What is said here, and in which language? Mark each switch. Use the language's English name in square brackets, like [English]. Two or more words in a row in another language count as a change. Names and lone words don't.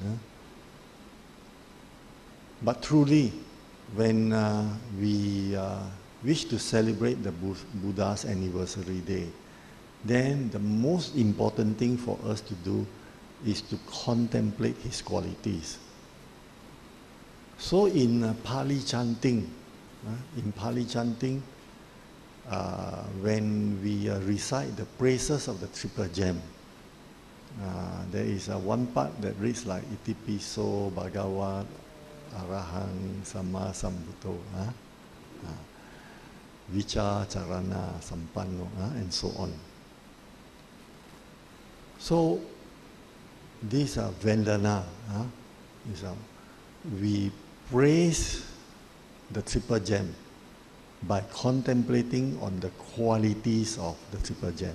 [English] But truly, when we wish to celebrate the Buddha's anniversary day, then the most important thing for us to do is to contemplate his qualities. So in Pali chanting, when we recite the praises of the Triple Gem, there is one part that reads like [Pali] Iti Piso Bhagavat Arahang Sama Sambuddho, Vicha Charana Sampanno, [English] and so on. So these are Vandana. We praise the Triple Gem by contemplating on the qualities of the Triple Gem.